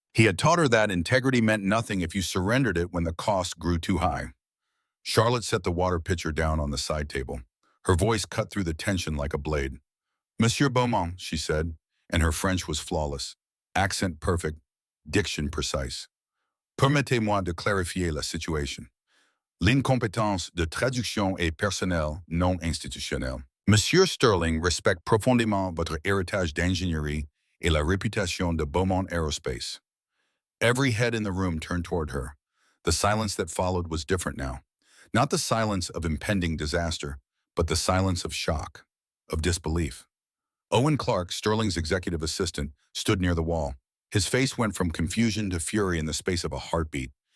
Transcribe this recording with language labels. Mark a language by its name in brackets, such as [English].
[English] He had taught her that integrity meant nothing if you surrendered it when the cost grew too high. Charlotte set the water pitcher down on the side table. Her voice cut through the tension like a blade. Monsieur Beaumont, she said, and her French was flawless. Accent perfect, diction precise. [French] Permettez-moi de clarifier la situation. L'incompétence de traduction est personnelle, non institutionnelle. Monsieur Sterling respecte profondément votre héritage d'ingénierie et la réputation de Beaumont Aerospace. [English] Every head in the room turned toward her. The silence that followed was different now. Not the silence of impending disaster, but the silence of shock, of disbelief. Owen Clark, Sterling's executive assistant, stood near the wall. His face went from confusion to fury in the space of a heartbeat.